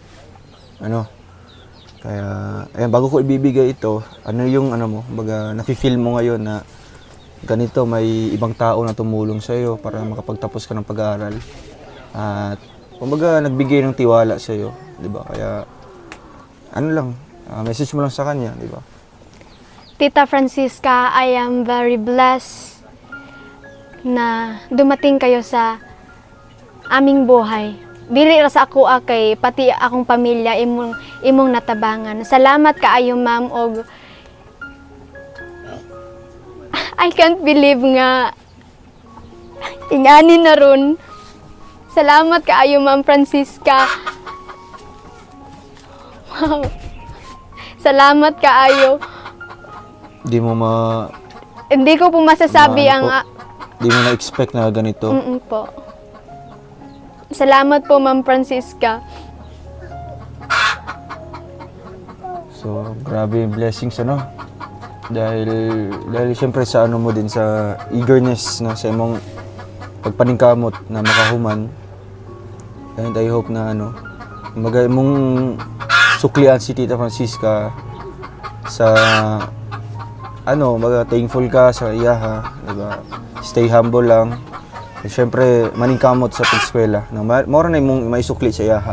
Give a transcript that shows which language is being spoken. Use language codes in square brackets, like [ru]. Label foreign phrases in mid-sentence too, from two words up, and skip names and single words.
[tl] Kaya, ayan, bago ko ibibigay ito, yung mo, baga, nafe-feel mo ngayon na ganito, may ibang tao na tumulong sa iyo para makapagtapos ka ng pag-aaral. At, kumbaga, nagbigay ng tiwala sa iyo, di ba? Kaya, message mo lang sa kanya, di ba? Tita Francisca, [en] I am very blessed [tl] na dumating kayo sa aming buhay. [ceb] Dili ra sa ako kay pati akong pamilya imong natabangan. Salamat kaayo ma'am og [en] I can't believe [ceb] nga ingani na ron. Salamat kaayo ma'am Francisca. Wow. Salamat kaayo. [tl] Hindi ko po masasabi Hindi mo na-expect na ganito. Po. Salamat po, Ma'am Francisca. So, grabe yung blessings, Dahil siyempre sa mo din, sa eagerness na [ceb] sa imong pagpaningkamot na makahuman. [en] And I hope [tl] na, mong suklian si Tita Francisca sa thankful ka sa iyaha, diba? [en] Stay humble lang. [tl] At syempre, maningkamot sa pag-eskwela. Mora na yung maisukli sa iyaha.